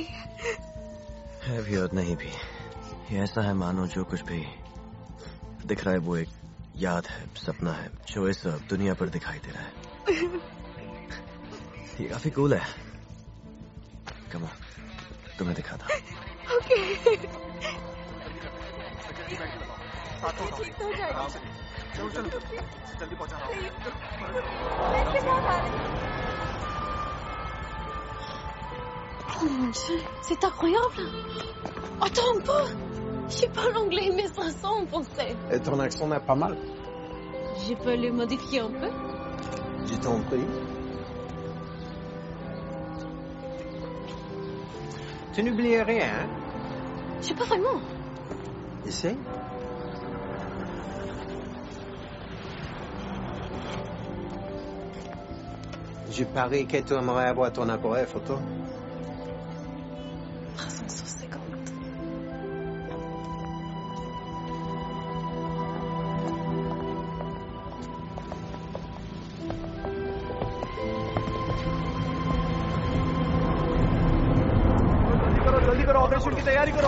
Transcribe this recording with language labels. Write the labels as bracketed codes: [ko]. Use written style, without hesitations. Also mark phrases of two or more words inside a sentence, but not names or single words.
[hi] है भी और नहीं भी, ये ऐसा है मानो जो कुछ भी दिख रहा है वो एक याद है, सपना है, जो इस दुनिया पर दिखाई दे रहा है। ये काफी कूल है। [en] come on, [hi] तुम्हें दिखाता। ओके। जल्दी पहुंचा। [fr] Oh mon Dieu, c'est incroyable. Attends un peu. Je parle anglais, mais ça sent en français. Et ton accent n'est pas mal. Je peux le modifier un peu. Je t'en prie. Tu n'oublies rien, hein? Je sais pas vraiment. Essaye. Je parie que tu aimerais avoir ton appareil photo. 350. [hi] जल्दी करो, ऑपरेशन की तैयारी करो।